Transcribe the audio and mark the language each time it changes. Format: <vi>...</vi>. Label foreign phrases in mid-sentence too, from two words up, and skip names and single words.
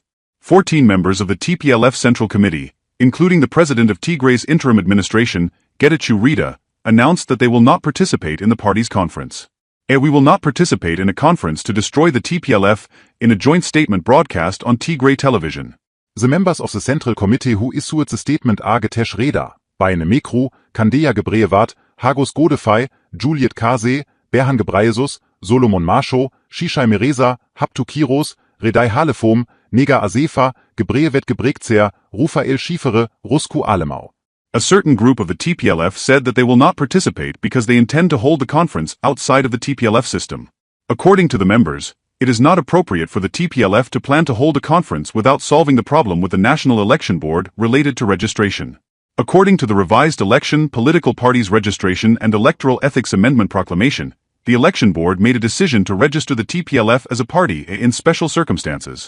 <en>14 members of the TPLF Central Committee, including the president of Tigray's interim administration, Getachew Reda, announced that they will not participate in the party's conference. We will not participate in a conference to destroy the TPLF, in a joint statement broadcast on Tigray television. The members of the Central Committee who issued the statement are Getachew Reda, Baine Mekru, Kandeya Gebreyevat, Hagos Godefai, Juliet Kase, Berhan Gebreyesus, Solomon Marsho, Shishai Mereza, Haptu Kiros, Redai Halefom, Nega Asefa, Gebreyevet Gebrekzer, Rufael Schiefere, Rusku Alemau. A certain group of the TPLF said that they will not participate because they intend to hold the conference outside of the TPLF system. According to the members, it is not appropriate for the TPLF to plan to hold a conference without solving the problem with the National Election Board related to registration. According to the revised Election, Political Parties Registration and Electoral Ethics Amendment Proclamation, the Election Board made a decision to register the TPLF as a party in special circumstances.</en>